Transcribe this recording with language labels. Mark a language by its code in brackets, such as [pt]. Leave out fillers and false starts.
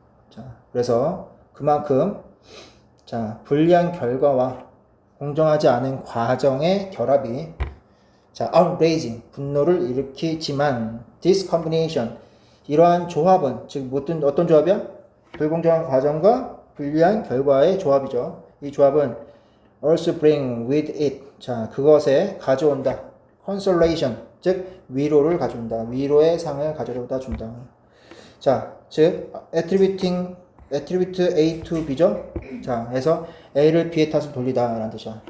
[ko] 자, 그래서 그만큼 자, 불리한 결과와 공정하지 않은 과정의 결합이 자, [en] outraging [ko] 분노를 일으키지만 [en] this combination [ko] 이러한 조합은 즉 어떤 조합이야? 불공정한 과정과 불리한 결과의 조합이죠. 이 조합은 [en] also bring with it [ko] 자, 그것에 가져온다. consolation 즉 위로를 가져온다. 위로의 상을 가져다 준다. 자, 즉 [en] attribute A to B죠. [ko] 자, 해서 A를 B의 탓을 돌리다 라는 뜻이야.